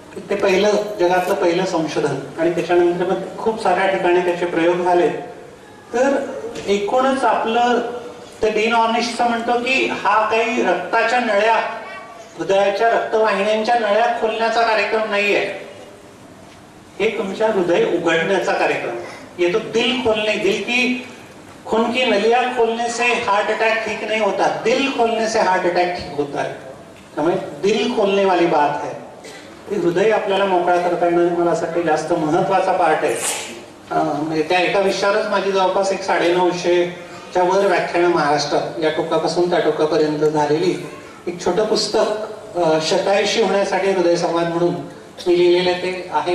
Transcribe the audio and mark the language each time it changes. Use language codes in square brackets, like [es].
[mr] ते पहिलं जगातलं पहिलं संशोधन. आणि त्याच्यानंतर मग खूप साऱ्या ठिकाणी त्याचे प्रयोग झाले. तर एकूणच आपलं ते डीन ऑर्निशचं म्हणतो की हा काही रक्ताच्या नळ्या, हृदयाच्या रक्तवाहिन्यांच्या नळ्या खोलण्याचा कार्यक्रम नाहीये, हे तुमच्या हृदय उघडण्याचा कार्यक्रम. [hi] ये तो दिल खोलने, दिल की खून की नलिया खोलने से हार्ट अटैक ठीक नहीं होता, दिल खोलने से हार्ट अटैक ठीक होता है. त्यामुळे दिल खोलने वाली बात है. [mr] हृदय आपल्याला मोकळा करता येणं मला असं जास्त महत्वाचा पार्ट आहे. म्हणजे त्या एका विषयावरच माझी जवळपास 950च्या वर व्याख्यानं महाराष्ट्रात या टोकापासून त्या टोकापर्यंत झालेली. एक छोटं पुस्तक शतायुषी होण्यासाठी हृदय संवाद म्हणून मी लिहिलेलं ते आहे.